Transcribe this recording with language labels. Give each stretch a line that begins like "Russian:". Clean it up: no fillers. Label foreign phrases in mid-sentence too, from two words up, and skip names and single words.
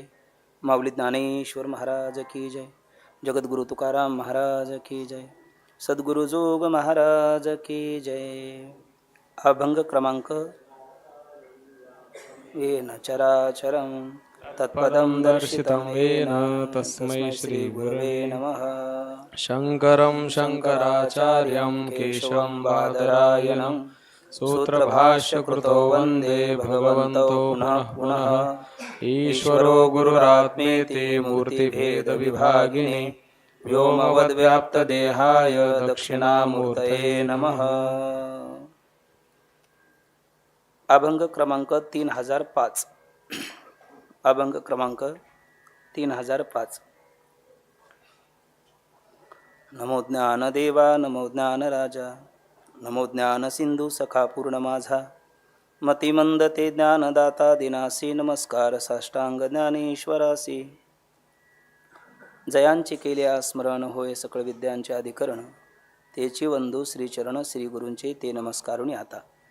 Marathi: माऊली ज्ञानेश्वर महाराज की जय। जगद्गुरु तुकाराम महाराज की जय। सद्गुरु जोग महाराज की जय। अभंग क्रमांक
Sanskrit: येन चराचरं तत्पदं दर्शितं येन तस्मै श्री गुरवे नमः। शंकरं शंकराचार्यं केशवं बादरायणं सूत्रभाष्यकृतो वन्दे भगवन्तो पुनः पुनः। ईश्वरो गुरुरात्मेति मूर्तिभेदविभागिने व्योमवद्व्याप्तदेहाय दक्षिणामूर्तये नमः।
Marathi: अभंग क्रमांक 3005। अभंग क्रमांक 3005। नमो ज्ञानदेवा नमो ज्ञानराजा नमो ज्ञान सिंधू सखा पूर्ण माझा। मतिमंद ते ज्ञानदाता दिनासी नमस्कार साष्टांग ज्ञानेश्वरासी। जयांचे केल्या स्मरण होय सकळ विद्यांचे अधिकरण तेची वंदू श्रीचरण श्री गुरूंचे ते नमस्कारुणी आता।